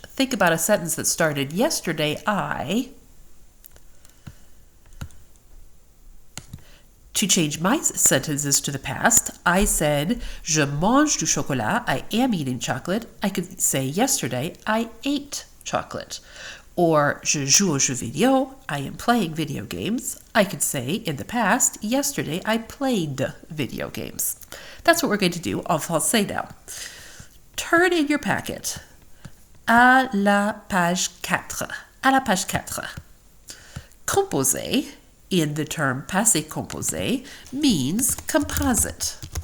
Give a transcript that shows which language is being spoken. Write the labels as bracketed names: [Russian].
[English] Think about a sentence that started, yesterday I. To change my sentences to the past, I said, [French] je mange du chocolat, [English] I am eating chocolate. I could say, yesterday, I ate chocolate. Or, [French] je joue aux jeux vidéo, [English] I am playing video games. I could say, in the past, yesterday, I played video games. That's what we're going to do en français now. Turn in your packet. [French] À la page 4. À la page 4. [English] Composé, in the term passé composé, means composite.